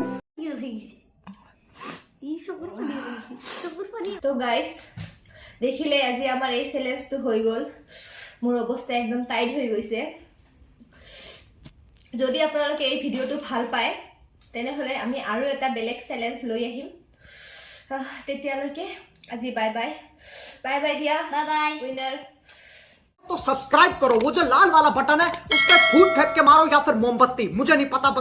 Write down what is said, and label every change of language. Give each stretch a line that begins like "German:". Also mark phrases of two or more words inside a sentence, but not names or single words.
Assamese: তো গাইস দেখিলে আজি আমাৰ এই চ্যালেঞ্জটো হৈ গ'ল মোৰ অৱস্থা একদম টাইট হৈ গৈছে যদি আপোনালোকে এই ভিডিওটো ভাল পায় তেনেহলে আমি আৰু এটা বেলেগ চ্যালেঞ্জ লৈ আহিম তেতিয়ালৈকে আজি
English: bye bye bye bye
Assamese: দিয়া
English: bye bye winner
Hindi: तो सब्सक्राइब करो वो जो लाल वाला बटन है उस पर फूट फेंक के मारो या फिर मोमबत्ती मुझे नहीं पता बस